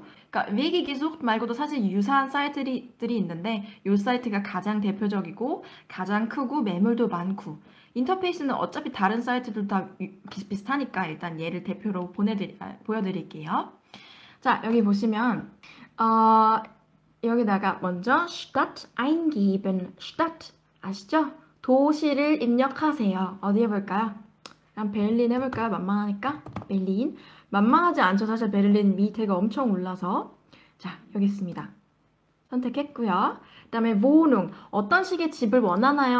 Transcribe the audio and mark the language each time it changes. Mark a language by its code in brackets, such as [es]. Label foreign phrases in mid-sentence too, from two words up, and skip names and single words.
[ko] 그러니까 Wegegesucht 말고도 사실 유사한 사이트들이 있는데 이 사이트가 가장 대표적이고 가장 크고 매물도 많고 인터페이스는 어차피 다른 사이트들 다 비슷비슷하니까 일단 얘를 대표로 보여드릴게요. 자, 여기 보시면 여기다가 먼저 [de] Stadt eingeben. [ko] Stadt 아시죠? 도시를 입력하세요. 어디 해볼까요? 그럼 베를린 해볼까요? 만만하니까 베를린. 만만하지 않죠. 사실 베를린 미태가 엄청 올라서. 자, 여기 있습니다. 선택했고요. 그 다음에 Wohnung. 어떤 식의 집을 원하나요?